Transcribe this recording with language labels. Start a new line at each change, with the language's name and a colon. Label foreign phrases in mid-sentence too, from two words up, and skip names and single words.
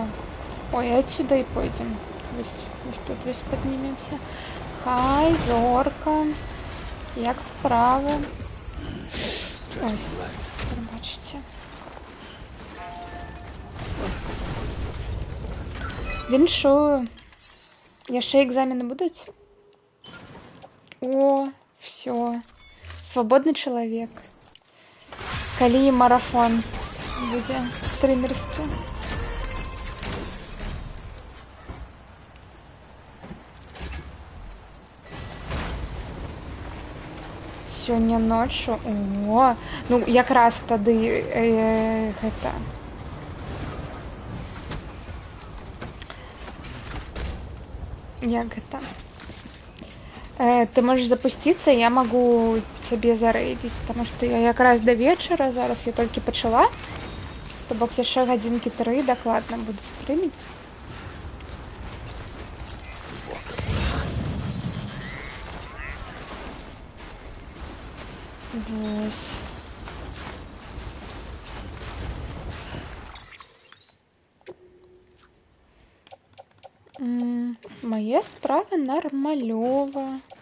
Russian: Ой, отсюда и пойдем. Вось тут весь поднимемся.
Belarusian: Хай, зорка. Як справа. Ой, пробачте. Віншую. Яшчэ экзамены будуць?
Russian: О, все. Свободный человек.
Belarusian: Калі марафон будзе стримерскі. Сёння ночью. О, ну якраз тады гэта. Як гэта?
Russian: Ты можешь запуститься, я могу тебе зарейдить, потому что я якраз до вечера,
Belarusian: зараз я только пачала, то бок яшчэ гадзінкі 3 дакладна буду стрыміць. Вось. Мае справы нармалёва.